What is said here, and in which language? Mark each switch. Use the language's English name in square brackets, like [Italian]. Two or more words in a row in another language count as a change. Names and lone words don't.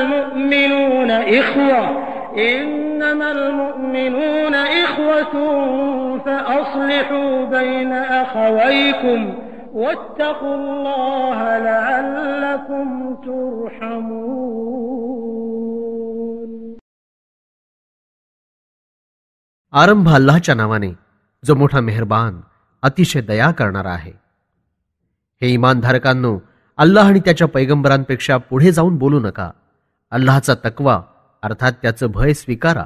[Arabic] المؤمنون إخوة فأصلحوا بين أخويكم واتقوا الله لعلكم ترحمون. [Marathi] आरंभ अल्लाहच्या नावाने जो मोठा मेहरबान अतिशय दया करणारा आहे. हे इमानधारकांनो, अल्लाह आणि त्याच्या पैगंबरांपेक्षा पुढे जाऊन बोलू नका. अल्लाहचा तक्वा अर्थात त्याचं भय स्वीकारा.